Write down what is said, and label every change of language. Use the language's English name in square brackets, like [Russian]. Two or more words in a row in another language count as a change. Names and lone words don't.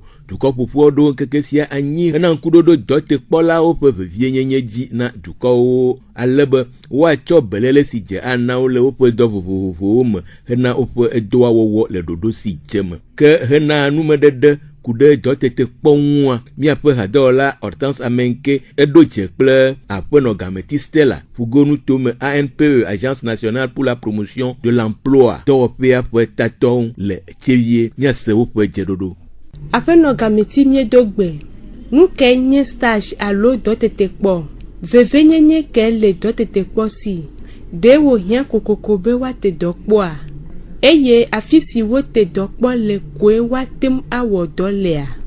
[Ewe] Dukɔ ƒoƒoa ɖo ŋkeke sia anyi hena ŋkuɖoɖo dɔtekpɔlawo ƒe vevienyenye dzi na dukɔwo ale be woatsɔ beléle si dze anawo le woƒe dɔ vovovowo me hena woƒe edɔa wɔwɔ le ɖoɖo si dze me. Ke hena numeɖeɖe ku ɖe dɔtete kpɔŋua míaƒe hadɔwɔla Hortense Amenke eɖo dze kple aƒenɔ Gameti Stella Fugonu tome ANPE Agence nationale pour la promotion de l'emploi dɔwɔƒea ƒe tatɔwo le tsevie míase woƒe dzeɖoɖo. Aƒenɔ Gameti miedo gbe nu ke nye stage alo dɔtete kpɔ vevenyenye ke le dɔtete kpɔ si ɖe wòhiã kokoko be woate dɔ kpɔa eye afi si wote dɔ kpɔ le koe woatem awɔ dɔ lea.